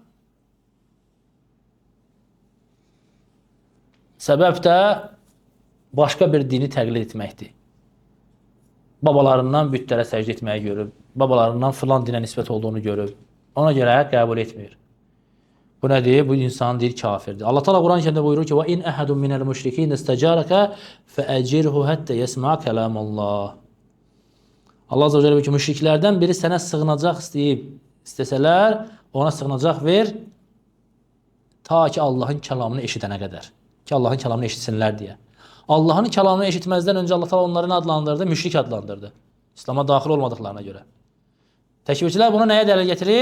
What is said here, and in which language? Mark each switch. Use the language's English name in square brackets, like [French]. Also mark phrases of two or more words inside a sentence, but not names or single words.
[Azerbaijani] Səbəb də başqa bir dini təqlid etməkdir. Babalarından bütlərə səcdə etməyi görüb, babalarından filan dinə nisbət olduğunu görüb, ona görə qəbul etmir. Bu nədir? Bu insan deyir kafirdir. Allah Teala Quran-ı Kərimdə buyurur ki: [Arabic] "وإن أحد من المشركين استجارك فأجره حتى يسمع كلام الله." [Azerbaijani] Allah [Arabic] عز وجل [Azerbaijani] buyurur ki, müşriklərdən biri sənə sığınacaq istəsələr, ona sığınacaq ver ta ki Allahın kəlamını eşidənə qədər. Ki Allahın kəlamını eşitsinlər deyə. Allahın kəlamını eşitməzdən öncə Allah Teala onları adlandırdı, müşrik adlandırdı. İslam'a daxil olmadıqlarına görə. Təkfirçilər bunu nəyə dəlil getirir?